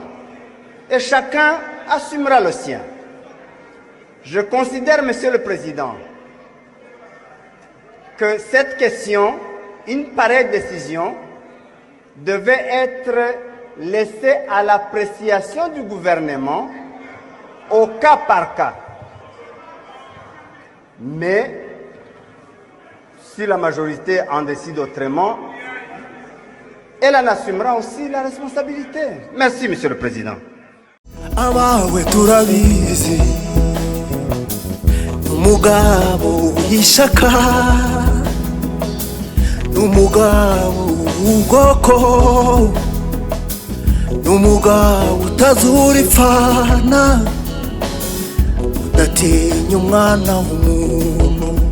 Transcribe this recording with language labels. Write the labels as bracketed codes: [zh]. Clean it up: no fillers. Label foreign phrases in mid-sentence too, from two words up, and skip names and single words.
[fr] Et chacun assumera le sien. Je considère, Monsieur le Président, que cette question, une pareille décision, devait être laissée à l'appréciation du gouvernement au cas par cas. Mais si la majorité en décide autrement, elle en assumera aussi la responsabilité. Merci, Monsieur le Président. [rw] Abawe turabizi umugabo w'ishaka umugabo w'ubwoko umugabo utazura ipfana udatinya umwana w'umuntu